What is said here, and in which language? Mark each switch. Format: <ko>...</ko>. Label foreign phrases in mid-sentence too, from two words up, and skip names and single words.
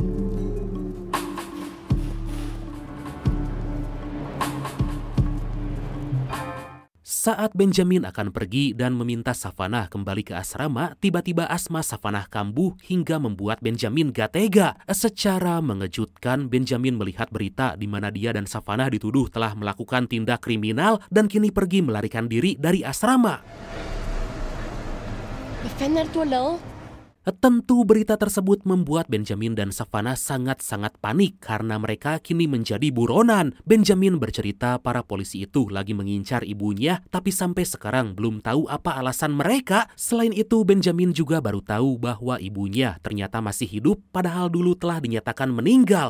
<id>Saat Benjamin akan pergi dan meminta Savannah kembali ke asrama, tiba-tiba asma Savannah kambuh hingga membuat Benjamin gak tega. Secara mengejutkan, Benjamin melihat berita di mana dia dan Savannah dituduh telah melakukan tindak kriminal dan kini pergi melarikan diri dari asrama.</id> <da>Hvad fanden er det, du har lavet?</da> <id>Tentu berita tersebut membuat Benjamin dan Savannah sangat-sangat panik karena mereka kini menjadi buronan. Benjamin bercerita para polisi itu lagi mengincar ibunya, tapi sampai sekarang belum tahu apa alasan mereka. Selain itu, Benjamin juga baru tahu bahwa ibunya ternyata masih hidup padahal dulu telah dinyatakan meninggal.</id>